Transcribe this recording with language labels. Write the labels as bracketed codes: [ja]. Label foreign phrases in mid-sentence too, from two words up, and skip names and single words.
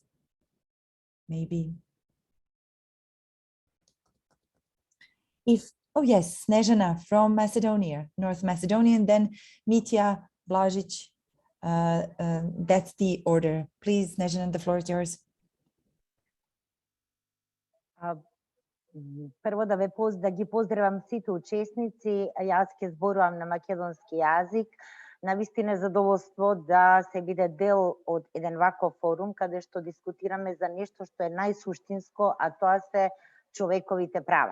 [en] Maybe. Oh yes, Snežana from Macedonia, North Macedonia, and then Mitja Blažić. That's the order. Please, Snežana, the floor is yours. [mk] Прво да ги поздравам сите учесници, јас ќе зборувам на македонски јазик. Навистина е задоволство да се биде дел од еден ваков форум каде што дискутираме за нешто што е најсуштинско, а тоа се човековите права.